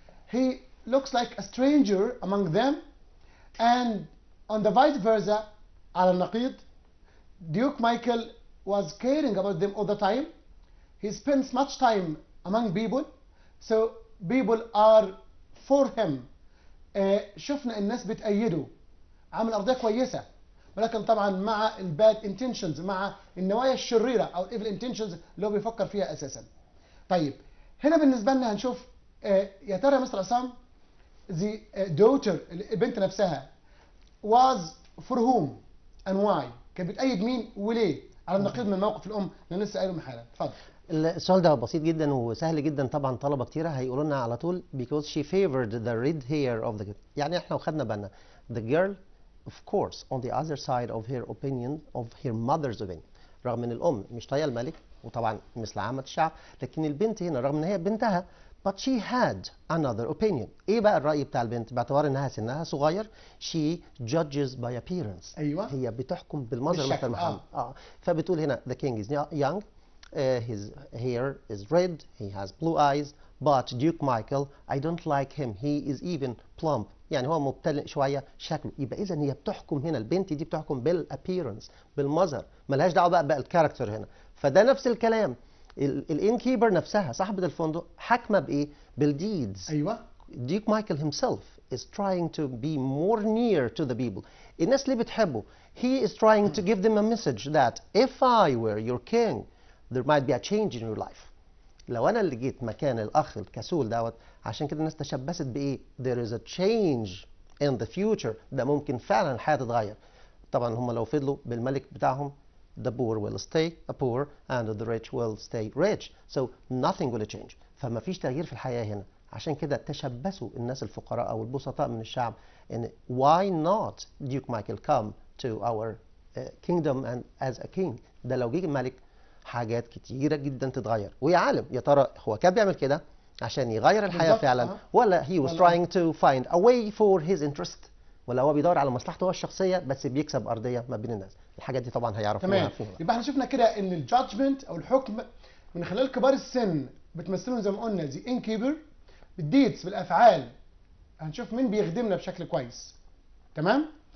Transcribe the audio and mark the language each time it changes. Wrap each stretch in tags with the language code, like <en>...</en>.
<en>He looks like a stranger among them, and on the vice versa</en> <ar>على النقيض</ar> <en>Duke Michael was caring about them all the time. He spends much time among people, so people are for him.</en> <ar>شفنا الناس بتأيده، عامل أرضية كويسة، ولكن طبعا مع الباد intentions، مع النوايا الشريرة أو الايفل intentions اللي هو بيفكر فيها أساسا. طيب هنا بالنسبة لنا هنشوف يا ترى يا مستر عصام</ar> <en>the daughter</en> <ar>البنت نفسها</ar> <en>was for whom and why،</en> <ar>كانت بتأيد مين وليه على النقيض من موقف الأم اللي لسه قايله من حالا. اتفضل. السؤال ده بسيط جدا وسهل جدا، طبعا طلبه كتيره هيقولوا لنا على طول</ar> <en>because she favored the red hair of the girl.</en> <ar>يعني احنا وخدنا بالنا</ar> <en>the girl of course on the other side of her opinion of her mother's opinion.</en> <ar>رغم ان الام مش طايقه الملك وطبعا مثل عامه الشعب، لكن البنت هنا رغم ان هي بنتها</ar> <en>but she had another opinion.</en> <ar>ايه بقى الرأي بتاع البنت؟ باعتبار انها سنها صغير</ar> <en>she judges by appearance.</en> <ar>ايوه هي بتحكم بالمظهر مثل محمد. فبتقول هنا</ar> <en>the king is young, his hair is red, he has blue eyes, but Duke Michael I don't like him, he is even plump.</en> <ar>يعني هو مبتلئ شويه شكله. يبقى اذا هي بتحكم هنا، البنت دي بتحكم بالابييرنس بالمظهر، ملهاش دعوه بقى الكاركتر هنا. فده نفس الكلام، الانكيبر نفسها صاحبة الفندق حاكمة بإيه؟ بالdeeds. أيوة.</ar> <en>Duke Michael himself is trying to be more near to the people.</en> <ar>الناس اللي بتحبه</ar> <en>he is trying to give them a message that if I were your king there might be a change in your life.</en> <ar>لو أنا اللي جيت مكان الأخ الكسول دوت، عشان كده الناس تشبثت بإيه؟</ar> <en>there is a change in the future.</en> <ar>ده ممكن فعلا الحياة تتغير. طبعا هم لو فضلوا بالملك بتاعهم</ar> <en>the poor will stay poor and the rich will stay rich, so nothing will change.</en> <ar>فما فيش تغيير في الحياة هنا. عشان كده تشبثوا الناس الفقراء أو البسطاء من الشعب إن</ar> <en>why not Duke Michael come to our kingdom and as a king.</en> <ar>ده لو جه الملك حاجات كتيرة جدا تتغير. ويا عالم يا ترى هو كان بيعمل كده عشان يغير الحياة فعلا ولا</ar> <en>he was trying to find a way for his interest،</en> <ar>ولا هو بيدور على مصلحته هو الشخصيه بس بيكسب ارضيه ما بين الناس. الحاجات دي طبعا هيعرفوها. تمام. يبقى احنا شفنا كده ان الجادجمنت او الحكم من خلال كبار السن بتمثلهم زي ما قلنا زي انكيبر، بالديدز بالافعال هنشوف مين بيخدمنا بشكل كويس. تمام.</ar>